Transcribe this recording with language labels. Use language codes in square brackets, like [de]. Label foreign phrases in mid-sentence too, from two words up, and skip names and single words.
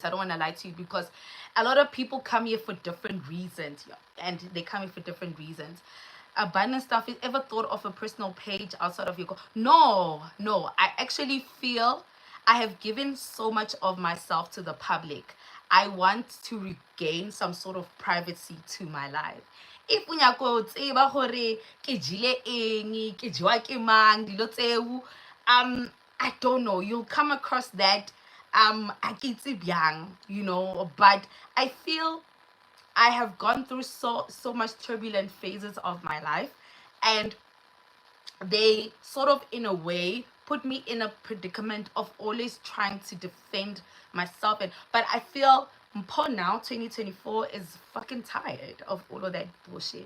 [en] I don't want to lie to you, because a lot of people come here for different reasons, yeah, and they come here for different reasons. Abundance stuff. Is ever thought of a personal page outside of your goal? No, no. I actually feel I have given so much of myself to the public. I want to regain some sort of privacy to my life. [st] If unyako tseba hore ke jile eng, ke jwa ke mang, dilo tseo, [en] I don't know, you'll come across that [st] a ke itse byang, [en] you know, but I feel I have gone through so much turbulent phases of my life, and they sort of in a way put me in a predicament of always trying to defend myself. And but I feel now 2024 is fucking tired of all of that bullshit.